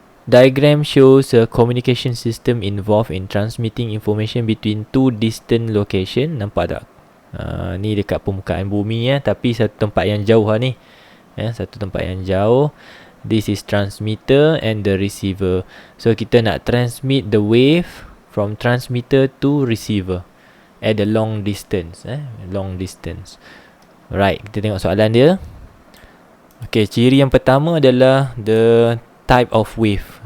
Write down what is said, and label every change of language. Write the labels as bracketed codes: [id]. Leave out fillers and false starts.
[en] Diagram shows a communication system involved in transmitting information between two distant location. [ms] Nampak tak? Ni dekat permukaan bumi tapi satu tempat yang jauh ni. Satu tempat yang jauh. [en] This is transmitter and the receiver. So [ms] kita nak [en] transmit the wave from transmitter to receiver at a long distance. Long distance. [ms] Right, kita tengok soalan dia. Okay, ciri yang pertama adalah [en] the type of wave.